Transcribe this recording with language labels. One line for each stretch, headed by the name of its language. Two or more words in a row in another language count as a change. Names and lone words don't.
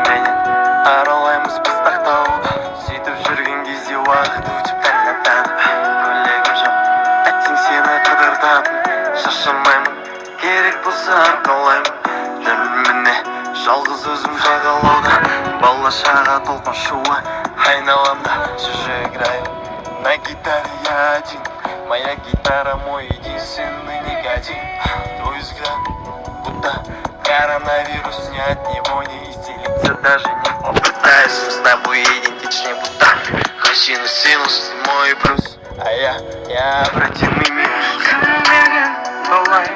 Kazakh: менен аралаймыз біз ақтауда сөйтіп жүрген кезде уақыт өтіп таң атады көйлегім жоқ әттең сені қыдыртатын шаршамаймын керек болса арқалаймын жүрмін міне жалғыз өзім жағалауда бала шаға толқын шуы айналамда
Russian: чужие играют на гитаре я один моя гитара мой единственный никотин твой взгляд будто коронавирус ни от него не исцелиться даже не попытаюсь с тобой идентичнее будто косинус синус ты мой плюс а я обратимый минус
Kazakh: кім білген болай